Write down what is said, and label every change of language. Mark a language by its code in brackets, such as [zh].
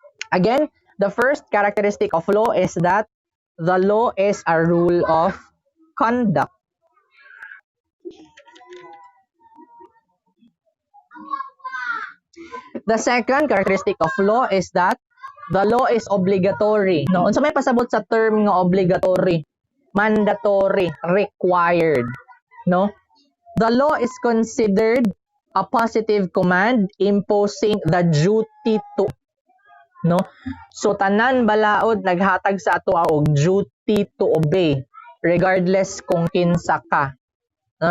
[en] Again, the first characteristic of law is that the law is a rule of conduct. The second characteristic of law is that the law is obligatory. [ceb] No, unsa may pasabot sa term nga obligatory? [en] Mandatory, required, no? The law is considered a positive command imposing the duty to, no? [ceb] So tanan balaod naghatag sa ato og duty to obey regardless kung kinsa ka, no?